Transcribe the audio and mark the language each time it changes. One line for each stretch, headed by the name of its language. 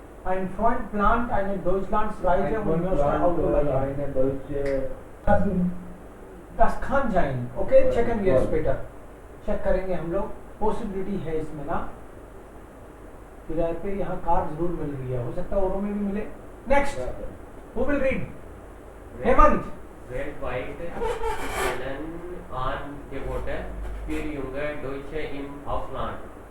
German: Ein Freund plant eine Deutschlandsreise und möchte Auto leihen. Das kann sein. Okay, checken wir später.
Hindi: Check करेंगे हम लोग। Possibility है इसमें ना, किराए पे यहाँ कार जरूर मिल रही है, हो सकता है औरों में भी मिले।
English: Next who will read? Hemant.
German: Weltweit stellen Angebote für junge Deutsche im Ausland.